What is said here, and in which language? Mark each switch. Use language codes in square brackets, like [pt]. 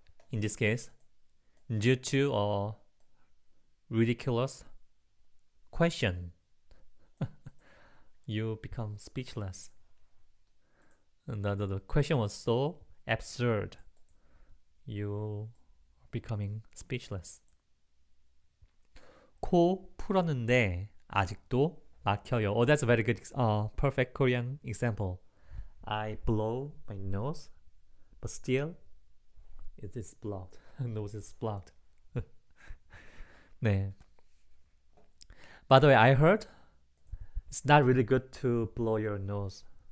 [en] In this case, due to a ridiculous question, you become speechless. And the question was so absurd, you are becoming speechless. [ko] 코 풀었는데 아직도 막혀요. [en] Oh, that's a very good, perfect Korean example. I blow my nose, but still it is blocked. Nose is blocked. 네. By the way, I heard it's not really good to blow your nose.